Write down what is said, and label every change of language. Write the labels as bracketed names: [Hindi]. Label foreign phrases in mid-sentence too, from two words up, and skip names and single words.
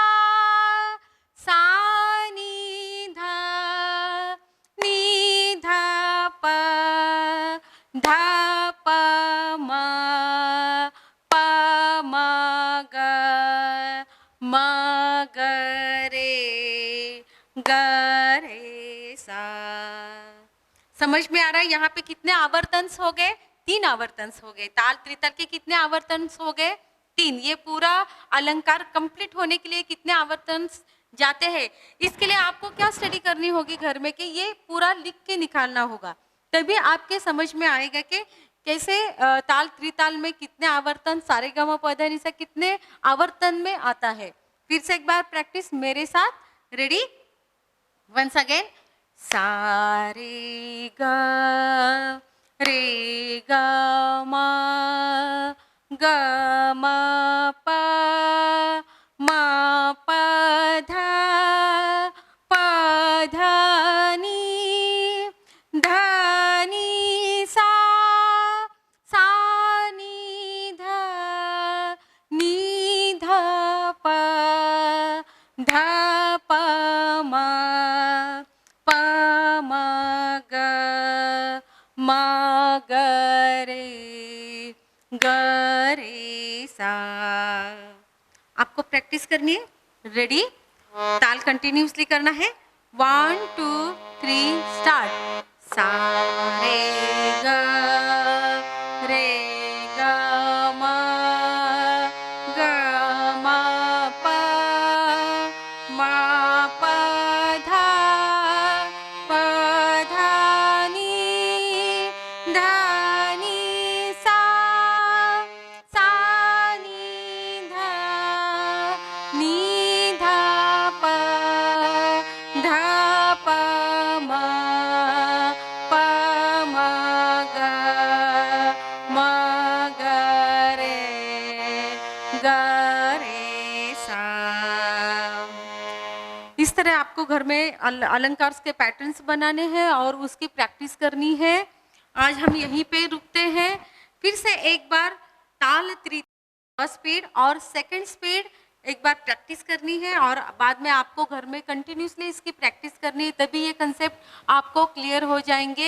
[Hindi] सा नी ध नी ध प ध प म प म ग रे सा। समझ में आ रहा है? यहाँ पे कितने आवर्तंस हो गए? 3 आवर्तंस हो गए। ताल त्रिताल के कितने आवर्तंस हो गए? 3। ये पूरा अलंकार कंप्लीट होने के लिए कितने आवर्तंस जाते हैं? इसके लिए आपको क्या स्टडी करनी होगी घर में कि ये पूरा लिख के निकालना होगा। तभी आपके समझ में आएगा कि कैसे ताल त्रिताल में कितने आवर्तन, सारे ग म प ध नि सा कितने आवर्तन में आता है। फिर से एक बार प्रैक्टिस मेरे साथ। रेडी? [English] once again. [Hindi] सा रे ग म प म प ध नी ध नी सा। सा नी ध नी ध प ध प म प म ग रे सा। आपको प्रैक्टिस करनी है। रेडी? ताल कंटिन्यूसली करना है। 1 2 3 स्टार्ट। सा रे ग रे ग म ग म प म प धा प धा नी धा नी सा सा नी धा नी धा प धा प म प म ग म ग रे सा। इस तरह आपको घर में अलंकार के पैटर्न्स बनाने हैं और उसकी प्रैक्टिस करनी है। आज हम यहीं पे रुकते हैं। फिर से एक बार ताल [English] first speed [Hindi] और [English] second speed [Hindi] एक बार प्रैक्टिस करनी है और बाद में आपको घर में कंटिन्यूसली इसकी प्रैक्टिस करनी है, तभी ये कंसेप्ट आपको क्लियर हो जाएंगे।